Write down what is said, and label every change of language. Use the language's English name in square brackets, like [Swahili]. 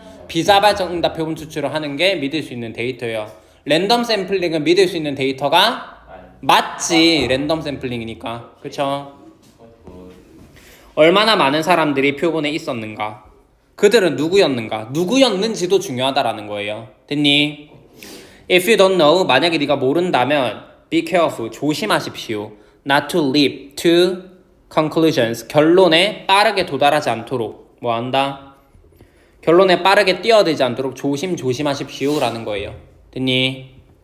[Korean] 비자발적 응답 표본 추출을 하는 게 믿을 수 있는 데이터예요. 랜덤 샘플링은 믿을 수 있는 데이터가 맞지. 랜덤 샘플링이니까. 그쵸? 얼마나 많은 사람들이 표본에 있었는가? 그들은 누구였는가? 누구였는지도 중요하다라는 거예요. 됐니? [English] If you don't know, [Korean] 만약에 네가 모른다면 [English] be careful, [Korean] 조심하십시오. [English] Not to leap to conclusions, [Korean] 결론에 빠르게 도달하지 않도록 뭐 한다? 결론에 빠르게 뛰어들지 않도록 조심하십시오 라는 거예요. 됐니?